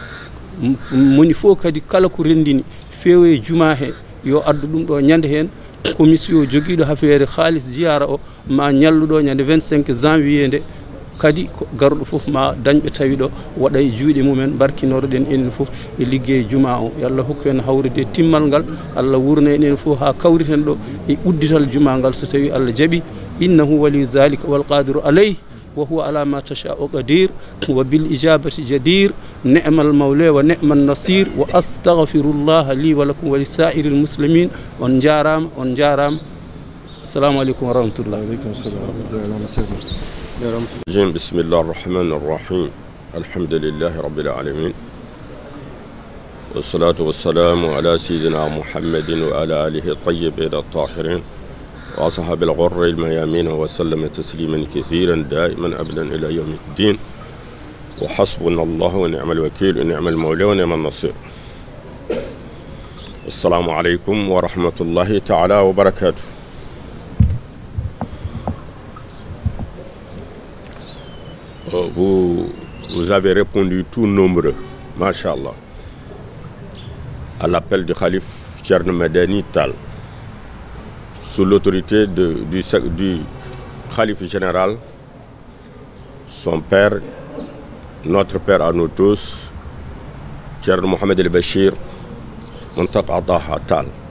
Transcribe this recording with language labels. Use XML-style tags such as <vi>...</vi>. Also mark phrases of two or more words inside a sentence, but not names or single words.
<ff>moni fof kadi kala ko rendini feewe juma he yo addu ɗum ɗo ñande hen commission joguiɗo affaire halis ziyara o ma ñalluɗo ñande 25 janvier nde kadi garuɗo fof ma dañɓe tawi ɗo waɗa e juuɗe mumen barkinoroɗen enen fof e liggey juma o yo Allah hokku en hawrude timmal ngal Allah wurna enen fof ha kawriten ɗo e uddital juma ngal so tawi Allah jaaɓi</ff> <ar>إنه ولي ذلك والقادر عليه وهو على ما يشاء قدير وبالإجابة جدير نعم المولى ونعم النصير وأستغفر الله لي ولكم ولسائر المسلمين</ar> <ff>on jarama</ff> <ar>السلام عليكم ورحمة الله. بسم الله الرحمن الرحيم الحمد لله رب العالمين والصلاة والسلام على سيدنا محمد وعلى آله الطيبين الطاهرين وأصحاب الغر الميامين وسلم تسليما كثيرا دائما أبدا إلى يوم الدين وحسبنا الله ونعم الوكيل ونعم المولى ونعم النصير. السلام عليكم ورحمة الله تعالى وبركاته.</ar> <fr>Vous avez répondu tout nombreux, Masha'Allah, à l'appel du Khalif Thierno Madani Tall, sous l'autorité du Khalif général, son père, notre père à nous tous, Thierno Mohamed El Bachir Muntaqa Taha Tall.</fr>